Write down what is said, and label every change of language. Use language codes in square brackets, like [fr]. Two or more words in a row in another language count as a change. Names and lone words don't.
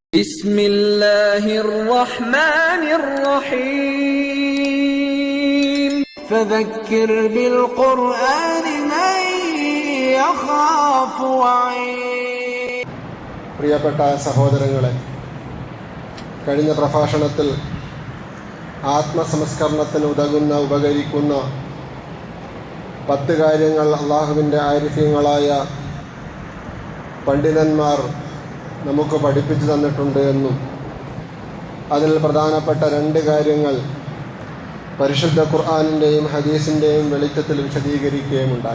[ar] بسم الله الرحمن الرحيم فذكر بالقرآن من يخاف وعيد. [ml] പ്രിയപ്പെട്ട സഹോദരങ്ങളെ, കഴിഞ്ഞ പ്രഭാഷണത്തിൽ ആത്മസംസ്കരണത്തിന് ഉപകരിക്കുന്ന 10 കാര്യങ്ങൾ അള്ളാഹുവിൻ്റെ ആരിഫ്യങ്ങളായ പണ്ഡിതന്മാർ നമുക്ക് പഠിപ്പിച്ചു തന്നിട്ടുണ്ട് എന്നും അതിൽ പ്രധാനപ്പെട്ട 2 കാര്യങ്ങൾ പരിശുദ്ധ ഖുർആനിൻ്റെയും ഹദീസിൻ്റെയും വെളിച്ചത്തിൽ വിശദീകരിക്കുകയുമുണ്ടായി.